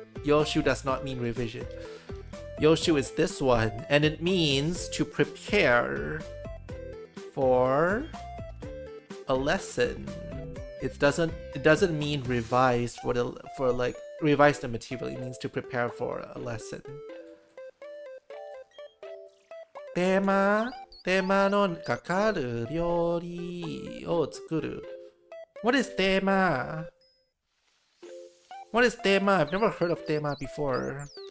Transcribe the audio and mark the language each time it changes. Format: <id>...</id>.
<en>Yoshu does not mean revision. Yoshu is this one, and it means to prepare for a lesson. It doesn't mean revise revise the material. It means to prepare for a lesson.</en> <ja>テーマのかかる料理を作る。</ja> <en>What is tema? I've never heard of tema before.</en>